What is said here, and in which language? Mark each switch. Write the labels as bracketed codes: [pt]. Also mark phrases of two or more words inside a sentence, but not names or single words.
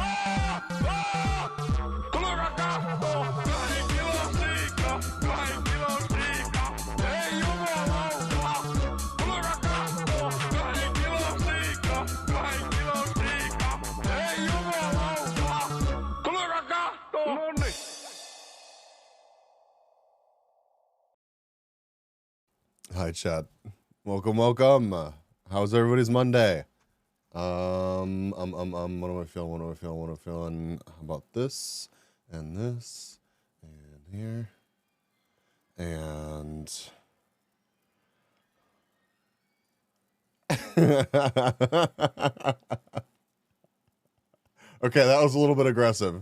[fi] Tulkaa kattoo! 2 kilon siika! 2 kilon siika! Ei jumalauta! Tulkaa kattoo! 2 kilon siika! 2 kilon siika! Ei jumalauta! Tulkaa kattoo! Noniin! [en] Hi, chat. Welcome. How's everybody's Monday? What am I feeling? How about this and this and here and okay, that was a little bit aggressive.